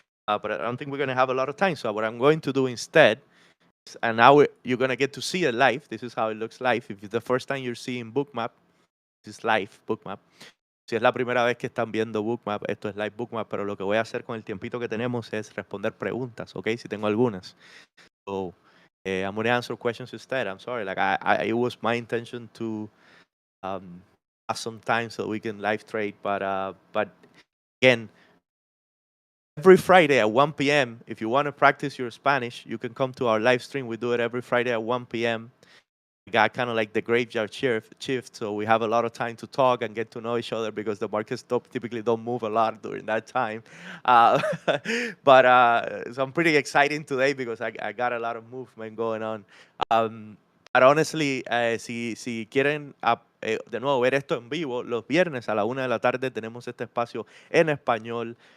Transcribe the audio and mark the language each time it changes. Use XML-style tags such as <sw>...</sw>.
<en>But I don't think we're going to have a lot of time. So what I'm going to do instead, and now you're going to get to see it live. This is how it looks live. If it's the first time you're seeing Bookmap, this is live Bookmap.</en> <es>Si es la primera vez que están viendo Bookmap, esto es live Bookmap, pero lo que voy a hacer con el tiempito que tenemos es responder preguntas, ¿ok? Si tengo algunas.</es> <en>So, I'm going to answer questions instead. I'm sorry. It was my intention to have some time so we can live trade, but again, every Friday at 1 p.m., if you want to practice your Spanish, you can come to our live stream. We do it every Friday at 1 p.m. We got kind of like the graveyard shift, so we have a lot of time to talk and get to know each other because the markets typically don't move a lot during that time. But so I'm pretty excited today because I got a lot of movement going on. But honestly,</en> <es>si quieren de nuevo ver esto en vivo, los viernes a la 1 de la tarde tenemos este espacio en español.</es>